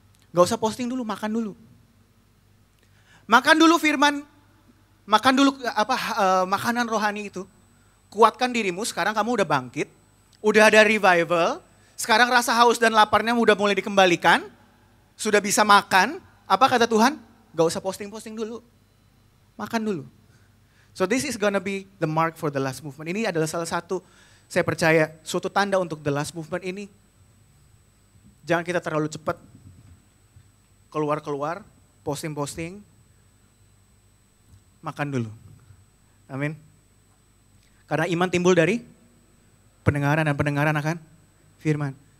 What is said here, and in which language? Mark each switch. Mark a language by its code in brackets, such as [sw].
[id] Gak usah posting dulu, makan dulu. Makan dulu firman. Makan dulu makanan rohani itu. Kuatkan dirimu, sekarang kamu udah bangkit. Udah ada revival, sekarang rasa haus dan laparnya udah mulai dikembalikan, sudah bisa makan, apa kata Tuhan? Gak usah posting-posting dulu, makan dulu. [en] So this is gonna be the mark for the last movement. [id] Ini adalah salah satu, saya percaya, suatu tanda untuk [en] the last movement [id] ini. Jangan kita terlalu cepat keluar-keluar, posting-posting, makan dulu. Amin. Karena iman timbul dari pendengaran dan pendengaran akan firman.